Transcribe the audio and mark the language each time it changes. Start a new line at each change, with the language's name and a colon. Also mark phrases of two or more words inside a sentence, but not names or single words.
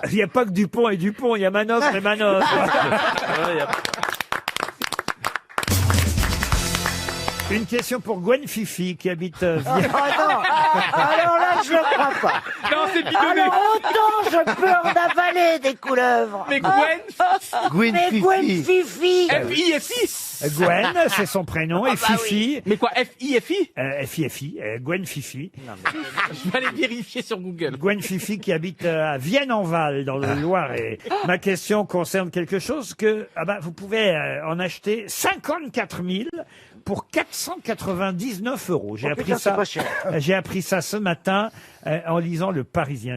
French: Il n'y a pas que Dupont et Dupont, il y a Manoff et Manoff. Une question pour Gwen Fifi qui habite Ah non. Alors là, je le crois pas. Non, c'est bidonné. Alors autant je peux en avaler des couleuvres. Mais Gwen. Gwen Mais Gwen Fifi. Fifi. F-I-F-I. Gwen, c'est son prénom, et Fifi. Mais quoi, F-I-F-I? F-I-F-I, Gwen Fifi. Je vais aller vérifier sur Google. Gwen Fifi qui habite à Vienne-en-Val, dans le Loiret. Ma question concerne quelque chose que vous pouvez en acheter 54 000 pour 499 €. J'ai appris putain, c'est ça. pas cher. J'ai appris ça ce matin en lisant Le Parisien.